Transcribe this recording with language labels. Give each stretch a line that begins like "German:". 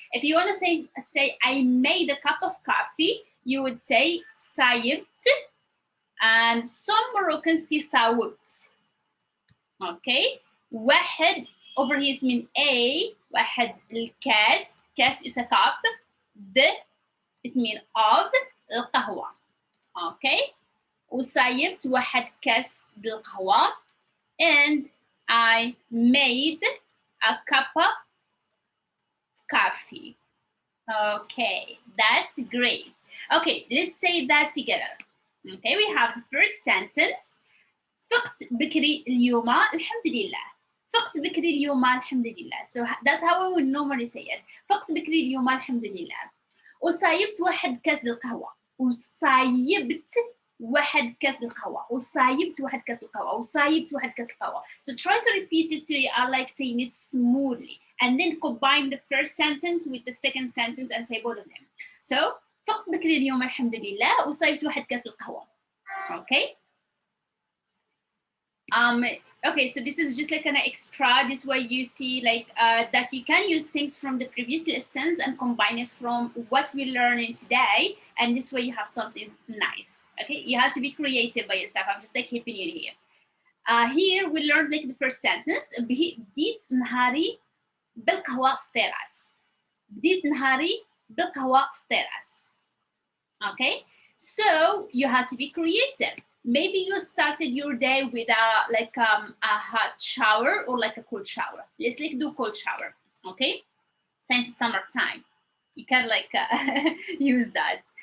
English: If you want to say I made a cup of coffee, you would say صايبت. And some Moroccans say صاوبت. Okay. واحد over here is mean A.
Arabic: واحد الكاس.
English: Kaas is a cup. the اسمين of القهوة. Okay.
Arabic: وصايبت واحد كاس بالقهوة.
English: And I made a cup of coffee. Okay, that's great. Okay, let's say that together. Okay, we have the first sentence.
Arabic: فقت بكري اليوم الحمد لله. فقت بكري اليوم الحمد لله.
English: So that's how we would normally say it.
Arabic: فقت بكري اليوم الحمد لله. وصايبت واحد كاس القهوة. وصايبت واحد كاس القهوة. وصايبت واحد كاس القهوة. وصايبت واحد كاس القهوة.
English: So try to repeat it till you are like saying it smoothly. And then combine the first sentence with the second sentence and say both of them.
Arabic: So فقت بكري اليوم الحمد لله. وصايبت واحد كاس القهوة. Okay.
English: Okay, so this is just like an extra. This way you see like that you can use things from the previous lessons and combine it from what we learned in today, and this way you have something nice. Okay, you have to be creative by yourself. I'm just like helping you here. Here we learned like the first sentence.
Arabic: بديت نهاري بالقهوة في التراس. بديت نهاري بالقهوة في التراس.
English: Okay, so you have to be creative. Maybe you started your day with a hot shower or like a cold shower. Let's like do cold shower, okay? Since it's summertime, you can like use that.